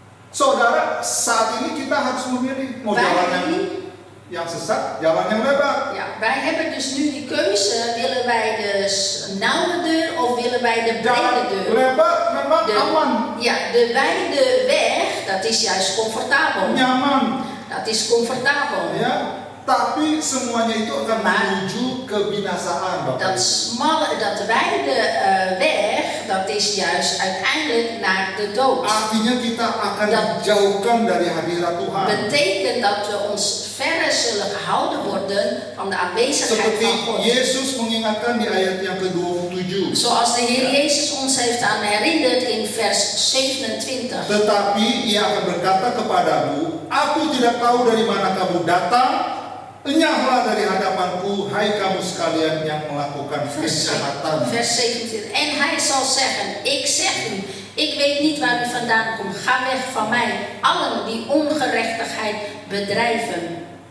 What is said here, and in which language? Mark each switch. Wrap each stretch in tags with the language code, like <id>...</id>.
<id>Saudara, saat ini kita harus memilih mau jalan yang sesat, jalan yang lebar.</id> <nl>Ja, wij hebben dus nu die keuze. Willen wij de nauwe deur of willen wij de brede</nl> <id>Jalan</id> <nl>deur?</nl> <id>lebar memang aman,</id> <nl>Ja, de wijde weg, dat is juist comfortabel.</nl> <id>nyaman,</id> <nl>Dat is comfortabel.</nl> <id>ya. tapi semuanya itu akan menuju kebinasaan, Bapak.</id> <nl>Dat wijde weg, dat is juist uiteindelijk naar de dood.</nl> <id>Artinya kita akan dijauhkan dari hadirat Tuhan.</id> <nl>Betekent dat we ons verre zullen gehouden worden van de aanwezigheid</nl> <id>Seperti</id> <nl>van God.</nl> <id>Yesus mengingatkan di ayat yang ke-27.</id> <nl>Zoals de Heer Jezus ons heeft aan herinnerd in vers 27.</nl> <id>Tetapi ia akan berkata kepadamu, aku tidak tahu dari mana kamu datang. Enyahlah dari hadapanku, hai kamu sekalian yang melakukan kejahatan.</id> <nl>Vers 27. En hij zal zeggen, ik zeg u, ik weet niet waar u vandaan komt. Ga weg van mij, allen die ongerechtigheid bedrijven.</nl>